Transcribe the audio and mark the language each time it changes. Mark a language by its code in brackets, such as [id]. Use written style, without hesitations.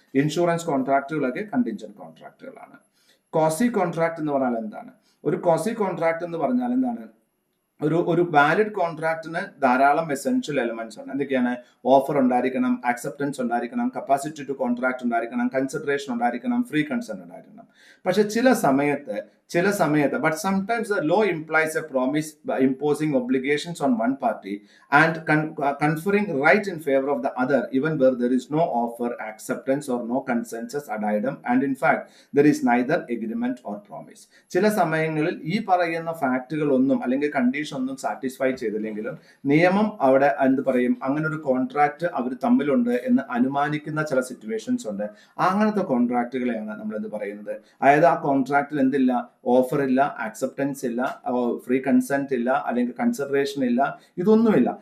[ml] Insurance കോൺട്രാക്റ്റുകളൊക്കെ contingent കോൺട്രാക്റ്റുകളാണ്. Kosi contract എന്ന് പറഞ്ഞാൽ എന്താണ്? ഒരു കോസി കോൺട്രാക്ട് എന്ന് പറഞ്ഞാൽ എന്താണ്? ഒരു വാലിഡ് കോൺട്രാക്റ്റിന് ധാരാളം എസെൻഷ്യൽ എലമെന്റ്സ് ഉണ്ട്. എന്തൊക്കെയാണ്? ഓഫർ ഉണ്ടായിരിക്കണം, ആക്സെപ്റ്റൻസ് ഉണ്ടായിരിക്കണം, കപ്പാസിറ്റി ടു കോൺട്രാക്ട് ഉണ്ടായിരിക്കണം, കൺസിഡറേഷൻ ഉണ്ടായിരിക്കണം, ഫ്രീ കൺസെന്റ് ഉണ്ടായിരിക്കണം. പക്ഷെ ചില സമയത്ത് [en] but sometimes the law implies a promise by imposing obligations on one party and conferring right in favor of the other, even where there is no offer, acceptance or no consensus ad idem, and in fact there is neither agreement or promise. [ml] ചില സമയങ്ങളിൽ ഈ പറയുന്ന ഫാക്റ്റുകൾ ഒന്നും അല്ലെങ്കിൽ condition ഒന്നും satisfy ചെയ്തില്ലെങ്കിലും നിയമം അവിടെ എന്ത് പറയും, അങ്ങനെ ഒരു കോൺട്രാക്ട് അവർ തമ്മിലുണ്ട് എന്ന് അനുമാനിക്കുന്ന ചില സിറ്റുവേഷൻസ് ഉണ്ട്. അങ്ങനത്തെ കോൺട്രാക്റ്റുകളെയാണ് നമ്മൾ എന്ത് പറയുന്നത്. അതായത് ആ കോൺട്രാക്റ്റിൽ എന്തില്ല, ഓഫർ ഇല്ല, ആക്സെപ്റ്റൻസ് ഇല്ല, ഫ്രീ കൺസെന്റ് ഇല്ല, അല്ലെങ്കിൽ കൺസിഡറേഷൻ ഇല്ല, ഇതൊന്നുമില്ല.